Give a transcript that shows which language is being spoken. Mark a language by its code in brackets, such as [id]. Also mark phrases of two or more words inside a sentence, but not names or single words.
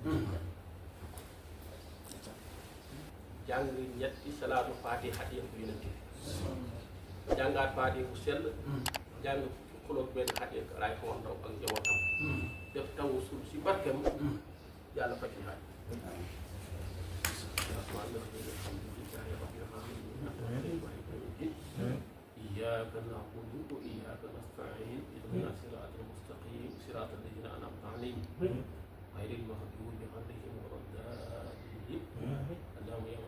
[wo] jàng ñetti salaatu faatiha yëpp ko yonent bi jàngaat faatiha bu sell jàng xuloog benn xatiya Alaaji Omar Ndaw ak njabootam def tawu suuf si barkeem yàlla faj ci xaaj [ar] إياك نعبد وإياك نستعين اهدنا الصراط المستقيم صراط الذين أنعمت عليهم غير المغضوب عليهم ولا الضالين اللهم يا